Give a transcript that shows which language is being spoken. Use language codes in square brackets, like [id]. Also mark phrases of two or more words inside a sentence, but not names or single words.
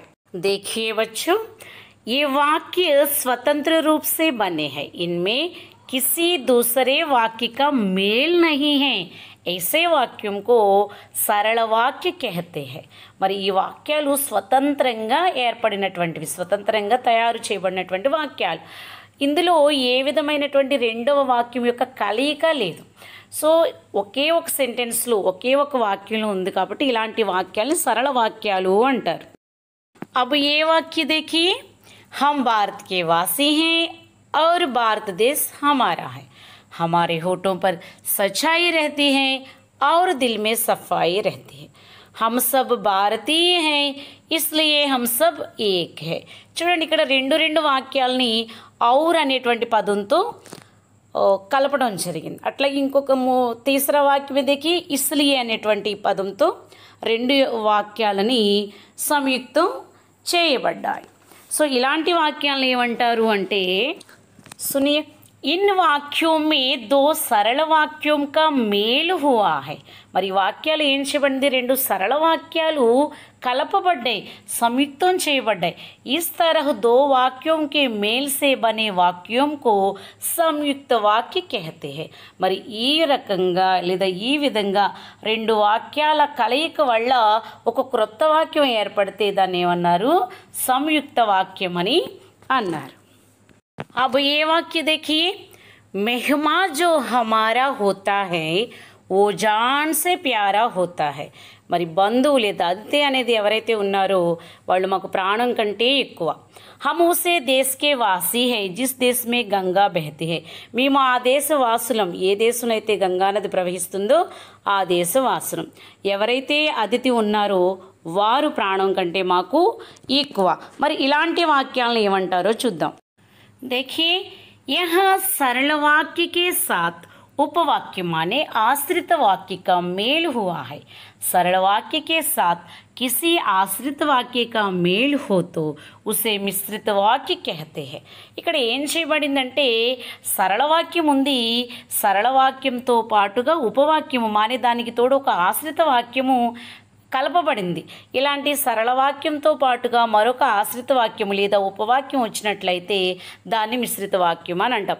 [hi] देखिए बच्चों, ये वाक्य स्वतंत्र रूप से बने हैं, इनमें किसी दूसरे वाक्य का मेल नहीं है। ऐसे वाक्यों को सरल वाक्य कहते हैं। [te] మరి ఈ వాక్యాలు స్వతంత్రంగా ఏర్పడినటువంటివి, స్వతంత్రంగా తయారు చేయబడినటువంటి వాక్యాలు। ఇందులో ఏ విధమైనటువంటి రెండవ వాక్యం యొక్క కలయిక లేదు। సో ఒకే ఒక సెంటెన్స్లో, ఒకే ఒక వాక్యంలో ఉంది కాబట్టి ఇలాంటి వాక్యాలను సరళ వాక్యాలు అంటారు। [hi] अब ये वाक्य देखिए, हम भारत के वासी हैं और भारत देश हमारा है, हमारे होठों पर सच्चाई रहती है और दिल में सफाई रहती है, हम सब भारतीय हैं इसलिए हम सब एक है। [te] చూడండి, ఇక్కడ రెండు వాక్యాలని ఔర్ అనేటువంటి పదంతో కలపడం జరిగింది। అట్లా ఇంకొక తీసరా వాక్యం [hi] देखिए, इसलिए [te] అనేటువంటి పదంతో రెండు వాక్యాలని సంయుక్తం చేయబడ్డాయి। సో ఇలాంటి వాక్యాలను ఏమంటారు అంటే, [hi] सुनिए, इन वाक्यों में दो सरल वाक्यों का मेल हुआ है। [te] మరి వాక్యాలు ఏం చేయబడింది? రెండు సరళ వాక్యాలు కలపబడ్డాయి, సంయుక్తం చేయబడ్డాయి। [hi] इस तरह दो वाक्यों के मेल से बने वाक्यों को संयुक्त वाक्य कहते हैं। [te] మరి ఈ రకంగా లేదా ఈ విధంగా రెండు వాక్యాల కలయిక వల్ల ఒక క్రొత్త వాక్యం ఏర్పడితే దాన్ని ఏమన్నారు? సంయుక్త వాక్యం అని అన్నారు। [hi] अब ये वाक्य देखिए, मेहमा जो हमारा होता है वो जान से प्यारा होता है। [te] మరి బంధువు లేదా అతిథి అనేది ఎవరైతే ఉన్నారో వాళ్ళు మాకు ప్రాణం కంటే ఎక్కువ। [hi] हम उसे देश के वासी है जिस देश में गंगा बहती है। [te] మేము ఆ దేశ వాసులం, ఏ దేశంలో అయితే గంగా నది ప్రవహిస్తుందో ఆ దేశ వాసులం। ఎవరైతే అతిథి ఉన్నారో వారు ప్రాణం కంటే మాకు ఎక్కువ। మరి ఇలాంటి వాక్యాలను ఏమంటారో చూద్దాం। [hi] देखिए, यहाँ सरल वाक्य के साथ उपवाक्य माने आश्रित वाक्य का मेल हुआ है। सरल वाक्य के साथ किसी आश्रित వాక్య का మేల్ हो तो उसे मिश्रित वाक्य कहते हैं। [te] ఇక్కడ ఏం చేయబడిందంటే సరళ వాక్యం ఉంది, సరళ వాక్యంతో పాటుగా ఉపవాక్యము మానే దానికి తోడు ఒక ఆశ్రిత వాక్యము కలపబడింది। ఇలాంటి సరళ వాక్యంతో పాటుగా మరొక ఆశ్రిత వాక్యము లేదా ఉపవాక్యం వచ్చినట్లయితే దాన్ని మిశ్రిత వాక్యం అని అంటాం।